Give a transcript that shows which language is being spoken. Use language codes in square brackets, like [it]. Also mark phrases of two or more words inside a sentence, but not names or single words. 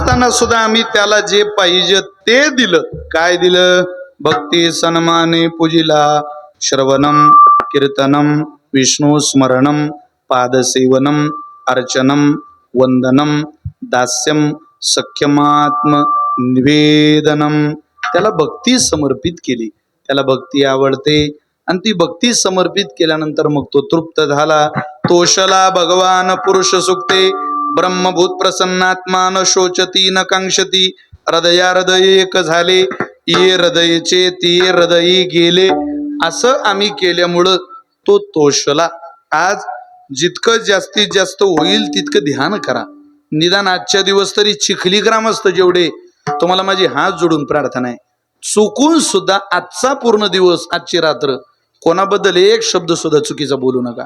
[mr] सुद्धा आम्ही त्याला जे पाहिजे ते दिलं. काय दिलं? भक्ती सन्माने पूजिला, [sa] श्रवणम कीर्तनम विष्णू स्मरणम पादसेवनम अर्चनम वंदनम दास्यम सख्यमात्म निवेदनम. [mr] त्याला भक्ती समर्पित केली. त्याला भक्ती आवडते आणि ती भक्ती समर्पित केल्यानंतर मग तो तृप्त झाला. तोषला भगवान पुरुष सुक्ते [sa] ब्रह्मभूत प्रसन्नात्मा न शोचती न कांक्षती. [mr] हृदया हृदय एक झाले, ये हृदयचे ती हृदयी गेले. असं आम्ही केल्यामुळं तो तोषला. आज जितकं जास्तीत जास्त होईल तितकं ध्यान करा. निदान आजच्या दिवस तरी चिखली ग्रामस्थ जेवढे, तुम्हाला माझी हात जोडून प्रार्थना आहे, चुकून सुद्धा आजचा पूर्ण दिवस, आजची रात्र कोणाबद्दल एक शब्द सुद्धा चुकीचा बोलू नका.